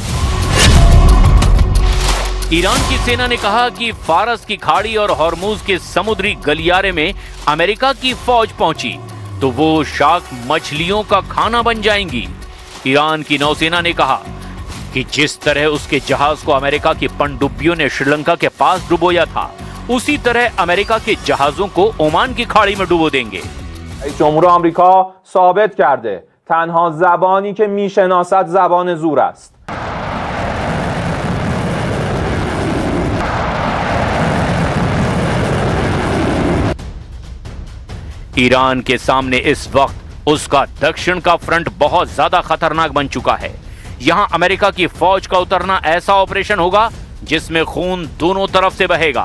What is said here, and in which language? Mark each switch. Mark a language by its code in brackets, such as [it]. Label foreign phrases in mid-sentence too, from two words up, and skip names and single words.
[hi] ईरान की सेना ने कहा कि फारस की खाड़ी और हॉर्मुज के समुद्री गलियारे में अमेरिका की फौज पहुंची तो वो शार्क मछलियों का खाना बन जाएंगी। ईरान की नौसेना ने कहा कि जिस तरह उसके जहाज को अमेरिका की पनडुब्बियों ने श्रीलंका के पास डुबोया था, उसी तरह अमेरिका के जहाजों को ओमान की खाड़ी में डुबो देंगे। [fa] جمهور آمریکا ثابت کرده تنها زبانی که میشناسد زبان زور است. [hi] ईरान के सामने इस वक्त उसका दक्षिण का फ्रंट बहुत ज्यादा खतरनाक बन चुका है। यहां अमेरिका की फौज का उतरना ऐसा ऑपरेशन होगा जिसमें खून दोनों तरफ से बहेगा।